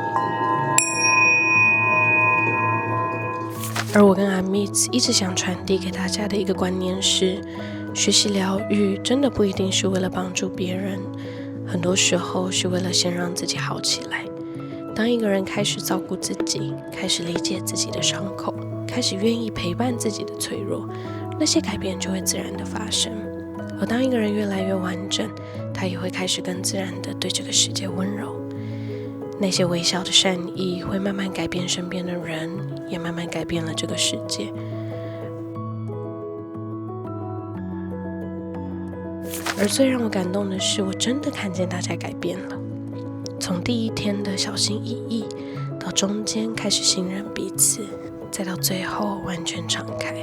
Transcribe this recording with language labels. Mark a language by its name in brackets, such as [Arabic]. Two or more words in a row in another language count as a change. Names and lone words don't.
[Chinese] 而我跟阿密斯一直想傳遞給大家的一個觀念是，學習療癒真的不一定是為了幫助別人，很多時候是為了先讓自己好起來。當一個人開始照顧自己，開始理解自己的傷口，開始願意陪伴自己的脆弱，那些改變就會自然的發生。而當一個人越來越完整，他也會開始更自然的對這個世界溫柔。那些微小的善意會慢慢改變身邊的人，也慢慢改變了這個世界。而最讓我感動的是，我真的看見大家改變了。從第1天的小心翼翼，到中間開始信任彼此，再到最後完全敞開。